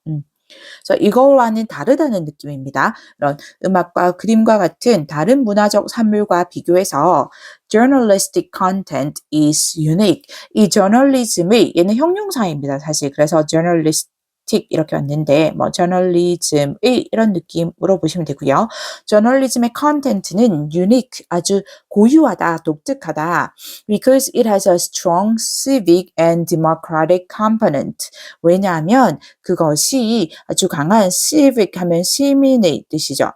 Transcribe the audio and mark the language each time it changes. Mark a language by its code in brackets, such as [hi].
[ko] 그래서 이거와는 다르다는 느낌입니다. 이런 음악과 그림과 같은 다른 문화적 산물과 비교해서 [en] journalistic content is unique. [ko] 이 저널리즘의 얘는 형용사입니다. 사실 그래서 journalistic 이렇게 왔는데 저널리즘의 이런 느낌으로 보시면 되고요. 저널리즘의 content는 unique, 아주 고유하다, 독특하다. [en] because it has a strong civic and democratic component. [ko] 왜냐하면 그것이 아주 강한 civic 하면 시민의 뜻이죠.